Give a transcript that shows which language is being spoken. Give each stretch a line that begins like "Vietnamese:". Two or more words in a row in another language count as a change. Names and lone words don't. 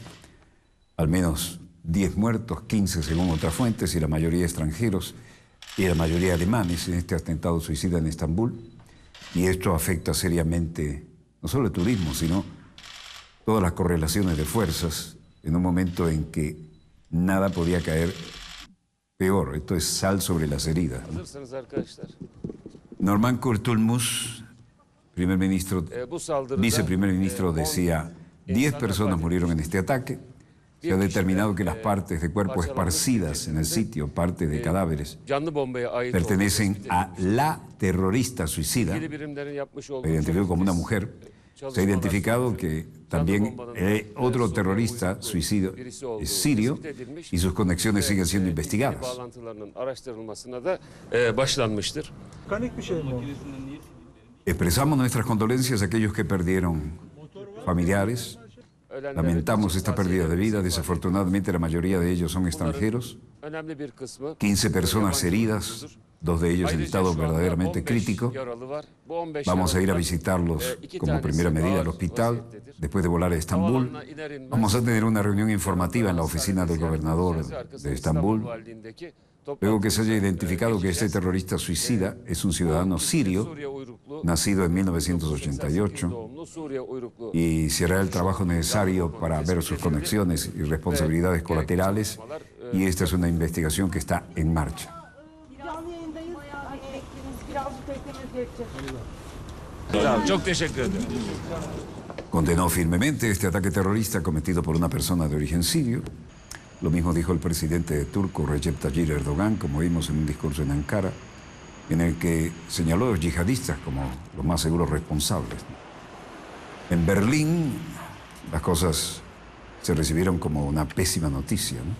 Spanish: Al menos 10 muertos, 15 según otras fuentes, y la mayoría extranjeros y la mayoría alemanes en este atentado suicida en Estambul. Y esto afecta seriamente no solo el turismo, sino todas las correlaciones de fuerzas en un momento en que nada podía caer Peor, esto es sal sobre las heridas, ¿no?
Turkish: Hazırsanız arkadaşlar. Norman Kurtulmus,
Spanish: primer ministro,
Turkish: Bu saldırıda
Spanish: viceprimer ministro, decía, 10 personas murieron en este ataque. Se ha determinado que las partes de cuerpo esparcidas en el sitio, parte de cadáveres,
Turkish: canlı bombaya ait
Spanish: pertenecen a la terrorista suicida,
Turkish: ilgili birimlerin yapmış olduğu
Spanish: identificado como una mujer. Se ha identificado que también otro terrorista suicidio es sirio y sus conexiones siguen siendo investigadas.
Turkish: bağlantılarının araştırılmasına da başlanmıştır. Panik bir şey mi o?
Spanish: Expresamos nuestras condolencias a aquellos que perdieron familiares. Lamentamos esta pérdida de vida. Desafortunadamente, la mayoría de ellos son extranjeros.
Turkish: Önemli bir kısmı
Spanish: 15 personas heridas, 2 de ellos en estado verdaderamente crítico.
Turkish: yaralı var. Bu 15
Spanish: Vamos a ir a
Turkish: yaralıdan,
Spanish: visitarlos
Turkish: iki
Spanish: como
Turkish: tanesi
Spanish: primera medida al
Turkish: ağır
Spanish: hospital.
Turkish: vaziyettedir.
Spanish: Después de volar a Estambul,
Turkish: Havalanına iner inmez,
Spanish: vamos a tener una reunión informativa en la oficina del gobernador de Estambul.
Turkish: Valiliğindeki
Spanish: Luego que se haya identificado que este terrorista suicida es un ciudadano sirio,
Turkish: Suriye uyruklu,
Spanish: nacido en 1988 1988,
Turkish: doğumlu Suriye uyruklu
Spanish: y se hará el trabajo necesario para ver sus conexiones y responsabilidades colaterales, y esta es una investigación que está en marcha.
Turkish: Canlı yayındayız. Hani birazcık beklemeniz gerekecek. Tamam, çok teşekkür ederim.
Spanish: Condenó firmemente este ataque terrorista cometido por una persona de origen sirio. Lo mismo dijo el presidente turco Recep Tayyip Erdogan, como vimos en un discurso en Ankara, en el que señaló a los yihadistas como los más seguros responsables. En Berlín las cosas se recibieron como una pésima noticia, ¿no?